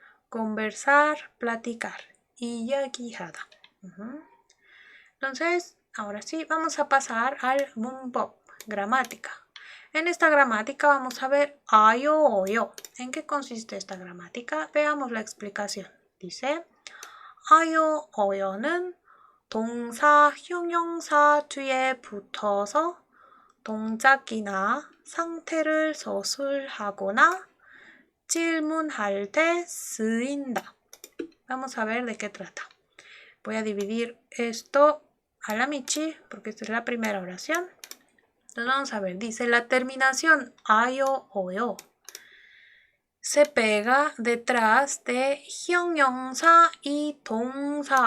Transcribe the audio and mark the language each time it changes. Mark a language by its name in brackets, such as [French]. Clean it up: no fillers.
[Spanish] Conversar, platicar. 이야기하다. Entonces, ahora sí, vamos a pasar al 문법, gramática. En esta gramática vamos a ver 아요, 어요. ¿En qué consiste esta gramática? Veamos la explicación. [Korean] Dice, 아요, 어요는 동사, 형용사 뒤에 붙어서 동작이나 상태를 서술하거나 질문할 때 쓰인다. [Spanish] Vamos a ver de qué trata. Voy a dividir esto a la michi porque esta es la primera oración. Entonces vamos a ver, dice la terminación 아요, 어요 se pega detrás de 형용사 y 동사.